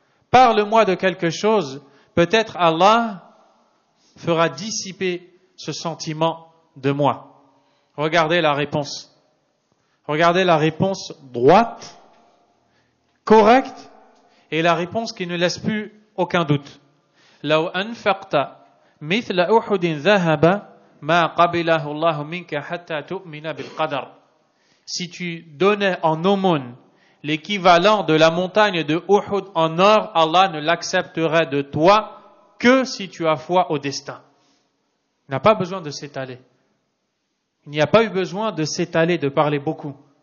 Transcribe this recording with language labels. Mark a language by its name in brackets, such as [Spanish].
[French] Parle-moi de quelque chose, peut-être Allah fera dissiper ce sentiment de moi. » Regardez la réponse. Regardez la réponse droite, correcte, et la réponse qui ne laisse plus aucun doute. [Arabic] لو أنفقت مثل أحد ذهب ما قبله الله منك حتى تؤمن بالقدر. [French] Si tu donnais en aumône l'équivalent de la montagne de Uhud en or, Allah ne l'accepterait de toi que si tu as foi au destin. Il n'a pas besoin de s'étaler. Il n'y a pas eu besoin de s'étaler, de parler beaucoup.